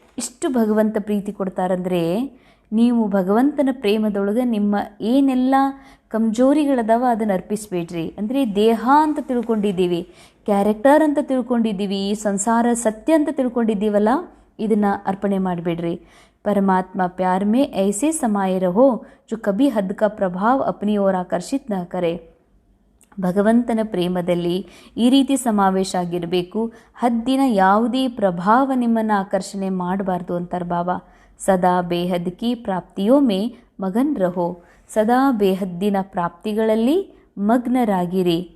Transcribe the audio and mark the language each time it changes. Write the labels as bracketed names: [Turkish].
[Kannada] ಇಷ್ಟು ಭಗವಂತ ಪ್ರೀತಿ ಕೊಡ್ತಾರಂದರೆ ನೀವು ಭಗವಂತನ ಪ್ರೇಮದೊಳಗೆ ನಿಮ್ಮ ಏನೆಲ್ಲ ಕಮ್ಜೋರಿಗಳದಾವ ಅದನ್ನು ಅರ್ಪಿಸಬೇಡ್ರಿ. ಅಂದರೆ ದೇಹ ಅಂತ ತಿಳ್ಕೊಂಡಿದ್ದೀವಿ, ಕ್ಯಾರೆಕ್ಟರ್ ಅಂತ ತಿಳ್ಕೊಂಡಿದ್ದೀವಿ, ಸಂಸಾರ ಸತ್ಯ ಅಂತ ತಿಳ್ಕೊಂಡಿದ್ದೀವಲ್ಲ, ಇದನ್ನು ಅರ್ಪಣೆ ಮಾಡಿಬಿಡ್ರಿ. [Hindi] परमात्मा प्यार में ऐसे समाये रहो जो कभी हद का प्रभाव अपनी ओर आकर्षित न करे. [Kannada] ಭಗವಂತನ ಪ್ರೇಮದಲ್ಲಿ ಈ ರೀತಿ ಸಮಾವೇಶ ಆಗಿರಬೇಕು, ಹದ್ದಿನ ಯಾವುದೇ ಪ್ರಭಾವ ನಿಮ್ಮನ್ನು ಆಕರ್ಷಣೆ ಮಾಡಬಾರ್ದು ಅಂತಾರೆ ಬಾಬಾ. [Hindi] ಸದಾ ಬೇಹದ್ ಕಿ ಪ್ರಾಪ್ತಿಯೋ ಮೇ ಮಗನ್ ರಹೋ, [Kannada] ಸದಾ ಬೇಹದ್ದಿನ ಪ್ರಾಪ್ತಿಗಳಲ್ಲಿ ಮಗ್ನರಾಗಿರಿ.